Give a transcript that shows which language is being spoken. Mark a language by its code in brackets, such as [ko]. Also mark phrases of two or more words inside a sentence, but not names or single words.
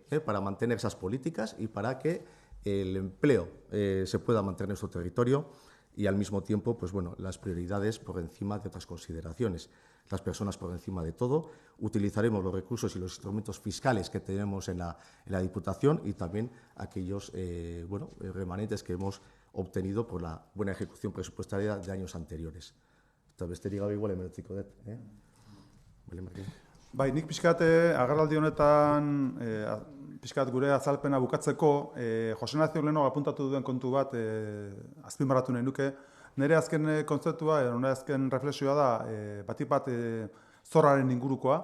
[es] Para mantener esas políticas y para que el empleo se pueda mantener en nuestro territorio y al mismo tiempo, pues bueno, las prioridades por encima de otras consideraciones. Las personas por encima de todo. Utilizaremos los recursos y los instrumentos fiscales que tenemos en la Diputación y también aquellos remanentes que hemos obtenido por la buena ejecución presupuestaria de años anteriores. [eu] Eta besterik gabe igual emeretziko dut. Bai, nik pixkat agerraldi honetan pixkat gure azalpena bukatzeko Jose Ignacio Leno apuntatu duen kontu bat azpimarratu nahi nuke. Nire azken kontzeptua, nire azken reflexioa da batik bat zorraren ingurukoa.